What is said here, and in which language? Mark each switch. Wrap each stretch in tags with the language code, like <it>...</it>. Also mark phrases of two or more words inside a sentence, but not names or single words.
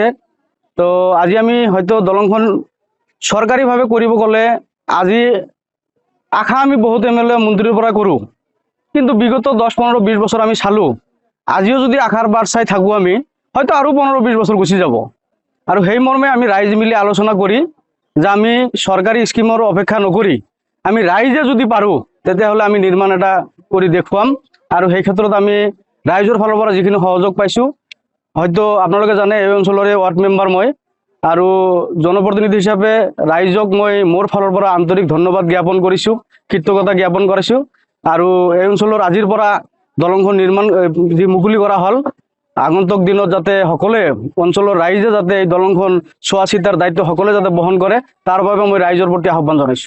<as>তো আজি আমি হয়তো দলংখন সরকারিভাবে কৰিব গ'লে আজি আশা আমি বহুত এমএলএ মন্ত্রীর পৰা কৰোঁ, কিন্তু বিগত 10-15-20 বছর আমি চালো আজিও যদি আশার বাট চাই থাকোঁ আমি হয়তো আৰু 15-20 বছর গুচি যাব। আৰু সেই মর্মে আমি রাইজ মিলি আলোচনা করি যে আমি সরকারি স্কিমৰ অপেক্ষা নকৰি আমি রাইজে যদি পাৰোঁ তেতিয়াহ'লে আমি নির্মাণ এটা কৰি দেখুৱাম। আৰু সেই ক্ষেত্ৰত আমি রাইজৰ ফালৰ পৰা যিখিনি সহযোগ পাইছোঁ, হয়তো আপোনালোকে জানে এই অঞ্চলৰে</as> <en>ward member</en> <as>মই আৰু জনপ্ৰতিনিধি হিচাপে ৰাইজক মই মোৰ ফালৰ পৰা আন্তৰিক ধন্যবাদ জ্ঞাপন কৰিছোঁ, কৃতজ্ঞতা জ্ঞাপন কৰিছোঁ। আৰু এই অঞ্চলৰ আজিৰ পৰা দলংখন নিৰ্মাণ যি মুকলি কৰা হ'ল আগন্তুক দিনত যাতে সকলোৱে অঞ্চলৰ ৰাইজে যাতে এই দলংখন চোৱা চিতাৰ দায়িত্ব সকলোৱে যাতে বহন কৰে তাৰ বাবে মই ৰাইজৰ প্ৰতি আহ্বান জনাইছোঁ।</as>